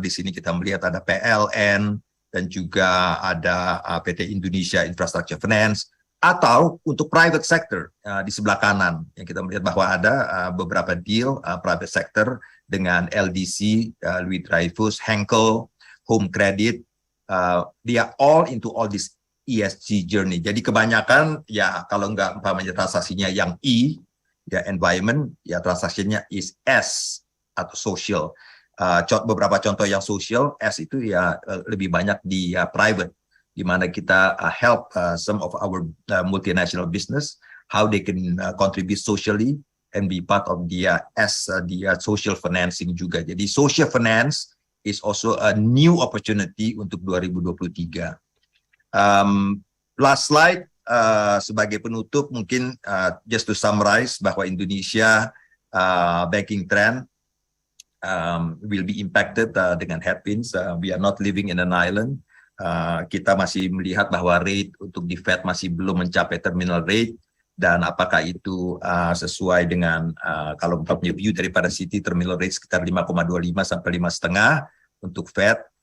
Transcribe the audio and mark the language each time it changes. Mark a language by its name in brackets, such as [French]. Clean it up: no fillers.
[Indonesian] Di sini kita melihat ada PLN, dan juga ada PT Indonesia Infrastructure Finance, atau untuk private sector di sebelah kanan, yang kita melihat bahwa ada beberapa deal private sector dengan LDC, Louis Dreyfus, Henkel, Home Credit. [English] They are all into all this ESG journey. [Indonesian] Jadi kebanyakan ya, kalau nggak umpamanya transaksinya yang E, ya environment, ya transaksinya is S atau social. Beberapa contoh yang social, S itu ya lebih banyak di private, di mana kita [English] help some of our multinational business how they can contribute socially and be part of the social financing [Indonesian] juga. Jadi [English] social finance is also a new opportunity [Indonesian] untuk [English] 2023. Last slide. [Indonesian] Sebagai penutup mungkin [English] just to summarize [Indonesian] bahwa [English] Indonesia banking trend will be impacted [Indonesian] dengan [English] headwinds. We are not living in an island. [Indonesian] Kita masih melihat bahwa rate untuk di Fed masih belum mencapai terminal rate, dan apakah itu sesuai dengan kalau punya view daripada Citi, terminal rate sekitar 5,25 sampai 5,5 untuk Fed.